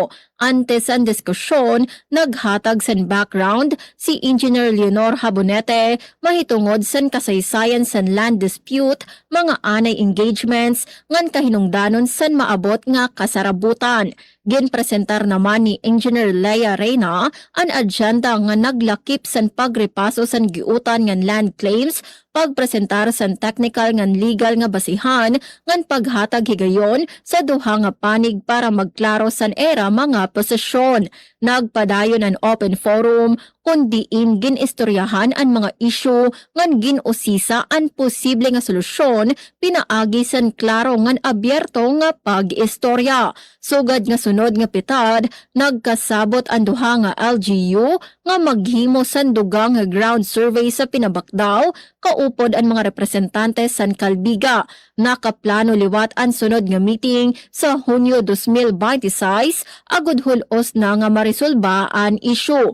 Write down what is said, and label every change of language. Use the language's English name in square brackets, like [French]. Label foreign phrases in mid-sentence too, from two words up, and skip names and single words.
[Waray] Antes ang diskusyon, naghatag san background si Engineer Leonor Habonete mahitungod san kasaysayan san [English] land dispute, [Waray] mga anay engagements ngan kahinungdanon san maabot nga kasarabutan. Ginpresentar naman ni Engineer Leia Reyna ang agenda nga naglakip san pagrepaso san giutan ngan [English] land claims, [Waray] pagpresentar san technical ngan legal nga basihan ngan paghatag higayon sa duha nga panig para magklaro san era mga posisyon. Nagpadayon ang [English] open forum [Waray] kundi ginistoryahan ang mga issue ngan ginusisa ang posible nga solusyon pinaagi san klaro ngan abyerto nga pag-istorya. Sugad nga sunod nga pitad, nagkasabot ang duha nga LGU nga maghimo san dugang nga [English] ground survey [Waray] sa pinabakdaw kaupod ang mga representante San Calbiga. Nakaplano liwat ang sunod nga meeting sa Hunyo 2026 agud hulos na nga marisolba ang issue.